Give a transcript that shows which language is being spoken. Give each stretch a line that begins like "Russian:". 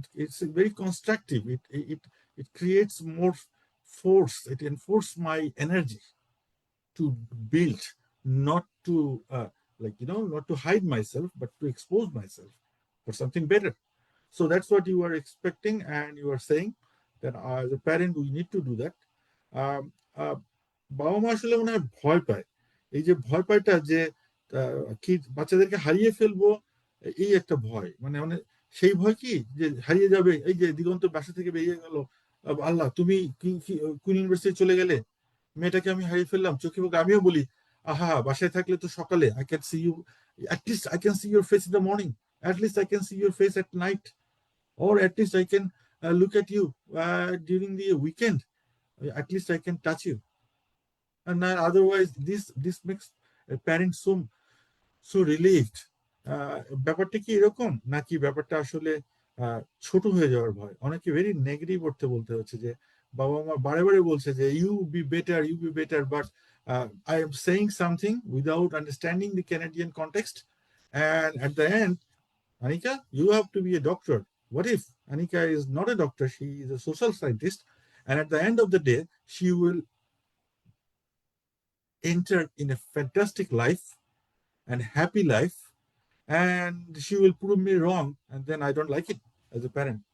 English: It's very constructive. It creates more force. It enforces my energy to build, not to not to hide myself, but to expose myself for something better. So that's what you are expecting, and you are saying that as a parent we need to do that.
Bangla: Um, uh, বাবা মা আসলে মনে হয় ভয় পায়, এই যে ভয় পায়টা যে কি বাচ্চাদেরকে হারিয়ে ফেলবো, এই একটা ভয়, মানে সেই ভয় কি যে হারিয়ে যাবে, এই যে দিগন্ত বাসা থেকে বেরিয়ে গেল, আল্লাহ তুমি কোন ইউনিভার্সিটি চলে গেলে, মেয়েটাকে আমি হারিয়ে ফেললাম চোখে মুখে। আমিও বলি আহা বাসায় থাকলে তো সকালে
English: I can see you, at least I can see your face in the morning, at least I can see your face at night, or at least I can look at you during the weekend, at least I can touch you. And otherwise this makes parents so relieved.
Bangla: ব্যাপারটা কি এরকম নাকি ব্যাপারটা আসলে ছোট হয়ে যাওয়ার ভয়? অনেকে ভেরি নেগেটিভ অর্থে বলতে হচ্ছে যে বাবা মা বারে বারে বলছে যে you be better, but
English: I am saying something without understanding the Canadian context, and at the end, Anika, you have to be a doctor. What if Anika is not a doctor? She is a social scientist, and at the end of the day, she will enter in a fantastic life and happy life, and she will prove me wrong, and then I don't like it as a parent.